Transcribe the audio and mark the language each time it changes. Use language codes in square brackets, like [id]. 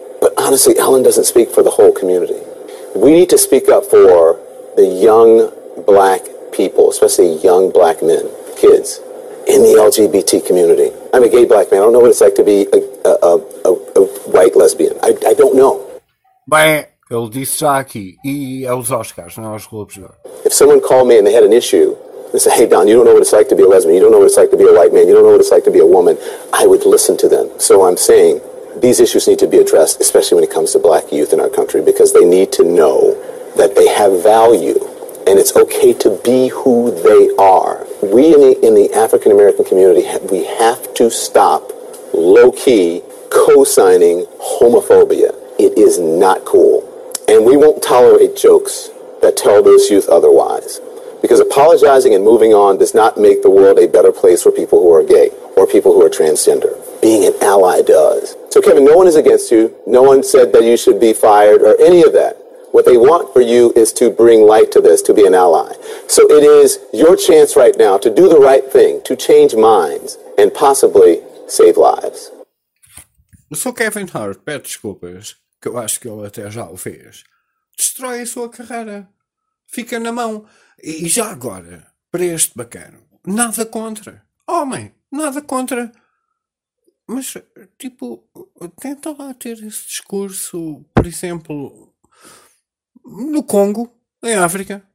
[en] But honestly, Ellen doesn't speak for the whole community. We need to speak up for the young black people, especially young black men, kids, in the LGBT community. I'm a gay black man. I don't know what it's like to be a white lesbian. I don't know. [pt] Bem, ele disse já aqui, e é os Oscars, não é os clubes. [en] If someone called me and they had an issue, they said, hey Don, you don't know what it's like to be a lesbian, you don't know what it's like to be a white man, you don't know what it's like to be a woman, I would listen to them. So I'm saying, these issues need to be addressed, especially when it comes to black youth in our country, because they need to know that they have value, and it's okay to be who they are. We in the African-American community, we have to stop low-key co-signing homophobia. It is not cool. And we won't tolerate jokes that tell those youth otherwise. Because apologizing and moving on does not make the world a better place for people who are gay or people who are transgender. Being an ally does. So Kevin, no one is against you. No one said that you should be fired or any of that. What they want for you is to bring light to this, to be an ally. So it is your chance right now to do the right thing, to change minds and possibly save lives. [pt] O seu Kevin Hart pede desculpas, que eu acho que ele até já o fez, destrói a sua carreira. Fica na mão. E já agora, para este bacano, nada contra. Homem, nada contra. Mas, tipo, tenta lá ter esse discurso, por exemplo, no Congo, em África.